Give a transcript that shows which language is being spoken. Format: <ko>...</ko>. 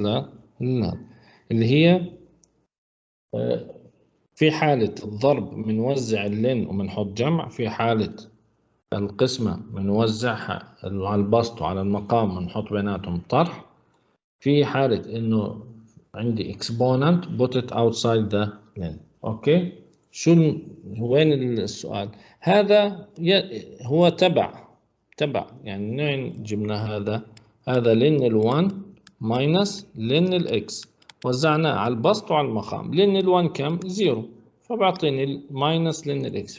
<ar>لا اللي هي في حالة الضرب بنوزع اللين وبنحط جمع، في حالة القسمة بنوزعها على البسط وعلى المقام بنحط بيناتهم طرح، في حالة إنه عندي</ar> <en>exponent put it outside the len.</en> <ar>اوكي، وين السؤال؟ هذا هو تبع يعني وين جبنا هذا لن ال1 ماينس لن الاكس، وزعناه على البسط وعلى المقام. لن ال1 كم؟ 0، فبعطيني الماينس لن الاكس.</ar>